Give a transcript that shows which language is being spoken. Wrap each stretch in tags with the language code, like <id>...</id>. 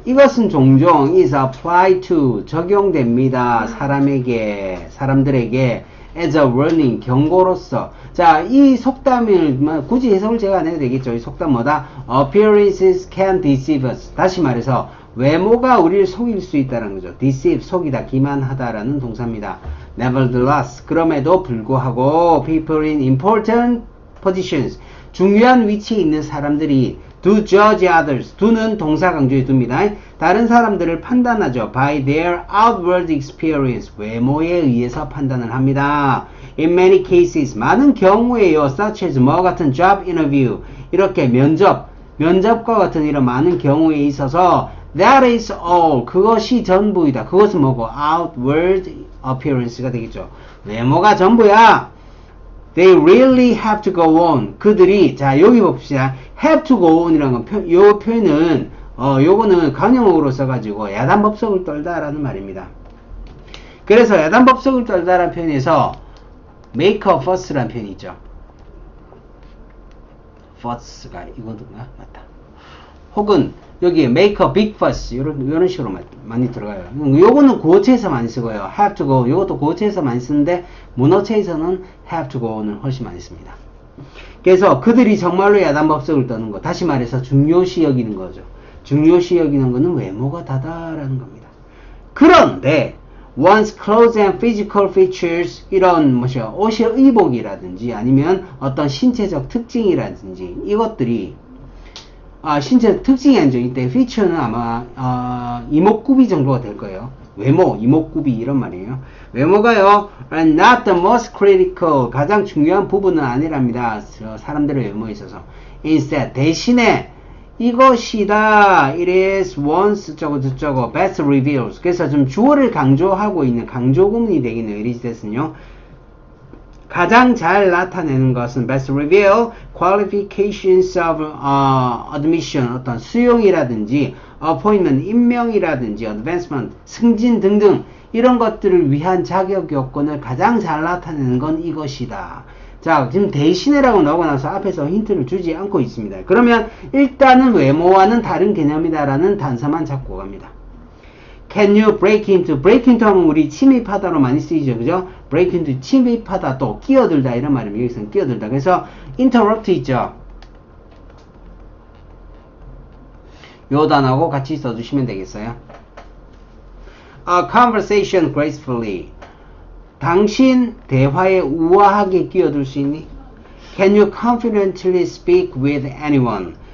<ko>이것은 종종</ko> <en>is apply to</en> <ko>적용됩니다. 사람들에게</ko> <en>as a warning</en> <ko>경고로서. 자, 이 속담을 굳이 해석을 제가 안 해도 되겠죠. 이 속담 뭐다?</ko> <en>Appearances can deceive us.</en> <ko>다시 말해서 외모가 우리를 속일 수 있다는 거죠. deceive, 속이다, 기만하다라는 동사입니다.</ko> <en>Nevertheless,</en> <ko>그럼에도 불구하고</ko> <en>people in important positions,</en> <ko>중요한 위치에 있는 사람들이</ko> <en>do judge others,</en> <ko>do는 동사 강조해 둡니다. 다른 사람들을 판단하죠.</ko> <en>by their outward experience,</en> <ko>외모에 의해서 판단을 합니다.</ko> <en>in many cases,</en> <ko>많은 경우에요.</ko> <en>such as</en> <ko>뭐 같은 job interview, 이렇게 면접과 같은 이런 많은 경우에 있어서</ko> <en>that is all,</en> <ko>그것이 전부이다. 그것은 뭐고? outward appearance가 되겠죠. 외모가 전부야.</ko> <en>They really have to go on.</en> <ko>그들이, 자, 여기 봅시다.</ko> <en>have to go on</en> <ko>이라는 건, 요 표현은, 요거는 관용어로 써가지고 야단법석을 떨다라는 말입니다. 그래서 야단법석을 떨다라는 표현에서</ko> <en>make a fuss</en> <ko>라는 표현이 있죠. fuss가 이거든가? 맞다. 혹은 여기에</ko> <en>make a big fuss</en> <ko>이런 식으로 많이 들어가요. 요거는 구어체에서 많이 쓰고요.</ko> <en>have to go</en> <ko>요것도 구어체에서 많이 쓰는데 문어체에서는 have to go는 훨씬 많이 씁니다. 그래서 그들이 정말로 야단법석을 떠는 거, 다시 말해서 중요시 여기는 거죠. 중요시 여기는 거는 외모가 다다라는 겁니다. 그런데</ko> <en>one's clothes and physical features,</en> <ko>이런 옷의 의복이라든지 아니면 어떤 신체적 특징이라든지 이것들이 신체 특징이 아니죠. 이때 feature는 아마 이목구비 정도가 될 거예요. 외모, 이목구비 이런 말이에요. 외모가요,</ko> <en>are not the most critical.</en> <ko>가장 중요한 부분은 아니랍니다. 사람들의 외모에 있어서.</ko> <en>Instead,</en> <ko>대신에 이것이다.</ko> <en>It is once</en> <ko>저거</ko> <en>best reveals.</en> <ko>그래서 좀 주어를 강조하고 있는 강조 구문이 되겠네요. it is that은요. 가장 잘 나타내는 것은 best reveal,</ko> <en>qualifications of admission,</en> <ko>어떤 수용이라든지 appointment, 임명이라든지 advancement, 승진 등등 이런 것들을 위한 자격 요건을 가장 잘 나타내는 건 이것이다. 자, 지금 대신에라고 나오고 나서 앞에서 힌트를 주지 않고 있습니다. 그러면 일단은 외모와는 다른 개념이다라는 단서만 잡고 갑니다.</ko> <en>Can you break into?</en> <ko>break into 하면 우리 침입하다로 많이 쓰이죠. 그죠? break into 침입하다, 또 끼어들다 이런 말입니다. 여기서는 끼어들다. 그래서 interrupt 있죠. 요 단어하고 같이 써주시면 되겠어요.</ko> <en>A conversation gracefully.</en> <ko>당신 대화에 우아하게 끼어들 수 있니?</ko> <en>Can you confidently speak with anyone?</en>